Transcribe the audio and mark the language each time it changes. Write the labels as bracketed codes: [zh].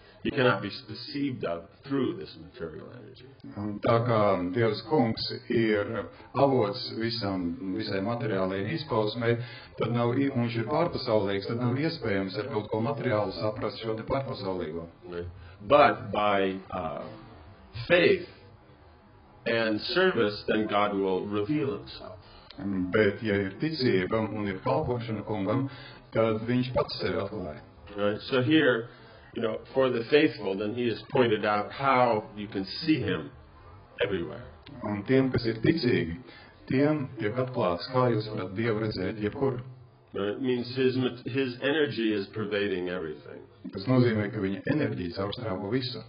[en] He cannot be perceived of through this material energy. [lv] Un tā kā Dievs kungs ir avots visai materiālajai izpausmei, tad viņš ir pārpasaulīgs, tad nav iespējams ar kaut ko materiālu saprast šo te pārpasaulīgo. [en] But by faith and service, then God will reveal himself. [lv] Bet ja ir ticība un ir kalpošana kungam, tad viņš pats sevi atklāja. [en] Right? So here, for the faithful, then he has pointed out how you can see him everywhere. [lv] Un tiem, kas ir ticīgi, tiem tiek atklāts, kā jūs varat Dievu redzēt jebkur. [en] It means his energy is pervading everything. [lv] Tas nozīmē, ka viņa enerģija caurstrāvo visu.